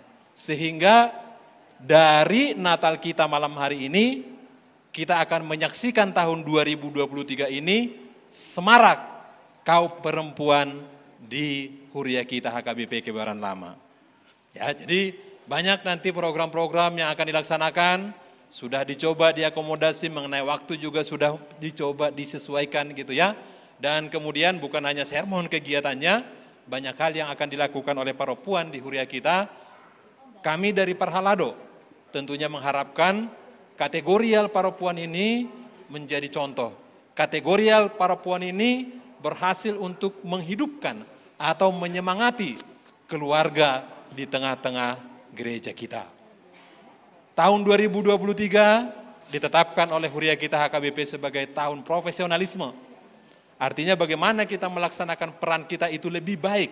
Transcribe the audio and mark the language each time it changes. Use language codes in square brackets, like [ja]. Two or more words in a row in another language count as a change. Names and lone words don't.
[id] Sehingga dari Natal kita malam hari ini, kita akan menyaksikan tahun 2023 ini semarak kaum perempuan di huria kita HKBP Kebayoran Lama. Ya, jadi banyak nanti program-program yang akan dilaksanakan, sudah dicoba diakomodasi mengenai waktu juga sudah dicoba disesuaikan gitu ya. Dan kemudian bukan hanya sermon kegiatannya, banyak hal yang akan dilakukan oleh Paropuan di huria kita. Kami dari Parhalado tentunya mengharapkan kategorial paropuan ini menjadi contoh. Kategorial paropuan ini berhasil untuk menghidupkan atau menyemangati keluarga di tengah-tengah gereja kita. Tahun 2023 ditetapkan oleh Huria kita HKBP sebagai tahun profesionalisme. Artinya bagaimana kita melaksanakan peran kita itu lebih baik.